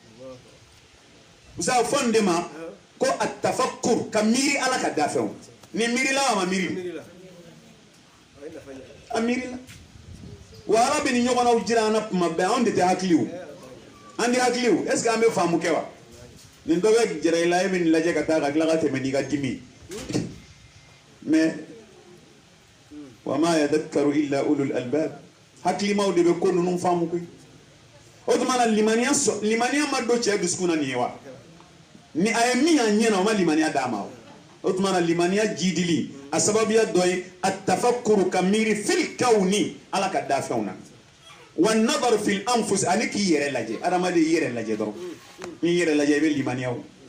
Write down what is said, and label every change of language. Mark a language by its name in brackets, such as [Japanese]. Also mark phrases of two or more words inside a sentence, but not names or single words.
[Bambara] usa fɔ nin de ma ko a tafakkur ka miiri ala ka dafɛnw ni miirila a ma miiri a miirila wa ala bɛ ni ɲɔgɔnnaw jira an na tuma bɛɛ anw de tɛ hakili o an tɛ hakili o [French] est ce que [Bambara] an bɛ faamu kɛ wa nin dɔ bɛ jɛra i la e bɛ nin lajɛ ka taa ka tila ka tɛmɛ n'i ka dimi mais [Arabic] وما يذكر إلا أولو الألباب [Bambara] hakilimaw de bɛ ko ninnu faamu koyi o tuma na limaniya ma don cɛ dusukun na nin ye wa ni a ye min y'a ɲɛ na o ma limaniya d'a ma o tuma na limaniya jidili a sababuya dɔ ye a tafakkuru ka miiri [Arabic] في الكون [Bambara] ala ka dafɛnw na [Arabic] والنظر في الأنفس [Bambara] ani k'i yɛrɛ lajɛ adamaden i yɛrɛ lajɛ dɔrɔn n'i yɛrɛ lajɛ i bɛ limaniya o